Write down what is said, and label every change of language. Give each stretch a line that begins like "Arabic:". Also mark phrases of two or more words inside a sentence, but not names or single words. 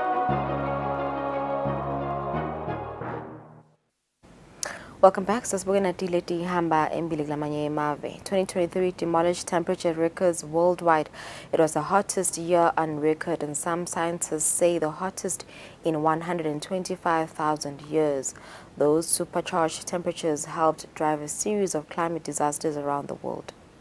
English: Welcome back.
Swati: Sasibukena tileti hamba embili kulamanye emave.
English: 2023 demolished temperature records worldwide. It was the hottest year on record, and some scientists say the hottest in 125,000 years. Those supercharged temperatures helped drive a series of climate disasters around the world.